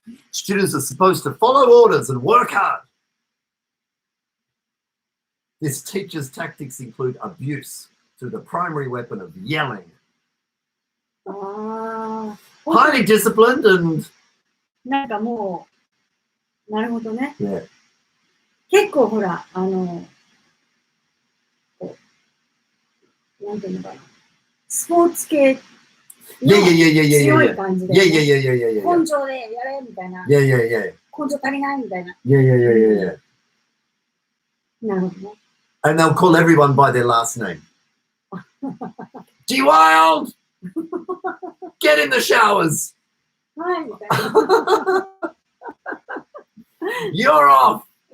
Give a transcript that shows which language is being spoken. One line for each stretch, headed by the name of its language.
English: Students are supposed to follow orders and work hard. This teacher's tactics include abuse through the primary weapon of yelling. Highly disciplined and...
Japanese: なんかもう、なるほどね。
English: Yeah.
Japanese: 結構ほら、なんていうのかな。スポーツ系の強い感じで、根性でやれみたいな。根性足りないみたいな。なるほどね。
English: And they'll call everyone by their last name. G Wild! Get in the showers! You're off!